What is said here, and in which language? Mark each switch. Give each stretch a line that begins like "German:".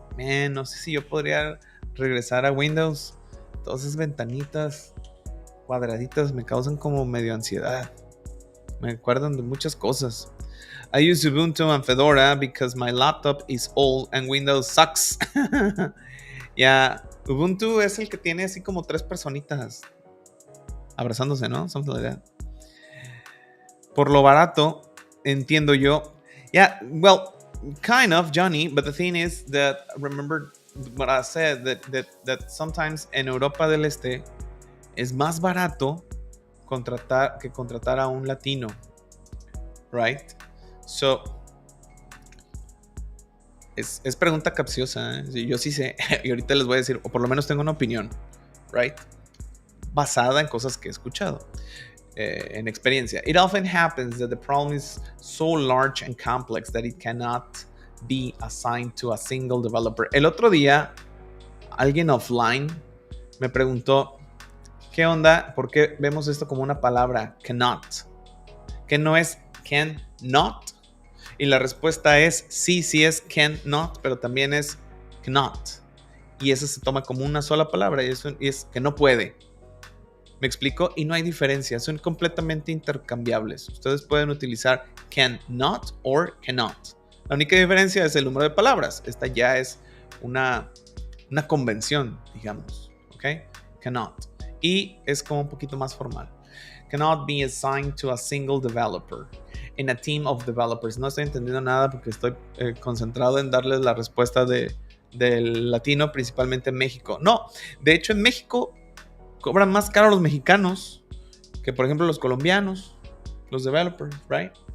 Spanish: Man, no sé si yo podría regresar a Windows. Todas esas ventanitas cuadraditas me causan como medio ansiedad. Me acuerdan de muchas cosas.
English: I use Ubuntu and Fedora because my laptop is old and Windows sucks.
Spanish: Yeah, Ubuntu es el que tiene así como 3 personitas abrazándose, ¿no?
English: Something like that.
Spanish: Por lo barato, entiendo yo.
English: Yeah, well, kind of, Johnny, but the thing is that, remember what I said, that sometimes
Spanish: en Europa del Este es más barato contratar a un latino,
English: right?
Spanish: So, es pregunta capciosa, ¿eh? Yo sí sé, y ahorita les voy a decir, o por lo menos tengo una opinión, right? Basada en cosas que he escuchado. En experiencia.
English: It often happens that the problem is so large and complex that it cannot be assigned to a single developer.
Spanish: El otro día, alguien offline me preguntó, ¿qué onda? ¿Por qué vemos esto como una palabra cannot? ¿Que no es cannot? Y la respuesta es sí es cannot, pero también es cannot. Y eso se toma como una sola palabra y es que no puede. ¿Me explico? Y no hay diferencia, son completamente intercambiables. Ustedes pueden utilizar cannot or cannot. La única diferencia es el número de palabras. Esta ya es una convención, digamos. ¿Ok? Cannot. Y es como un poquito más formal.
English: Cannot be assigned to a single developer in a team of developers.
Spanish: No estoy entendiendo nada porque estoy concentrado en darles la respuesta del latino, principalmente en México. No, de hecho en México cobran más caro los mexicanos que, por ejemplo, los colombianos, los developers, right?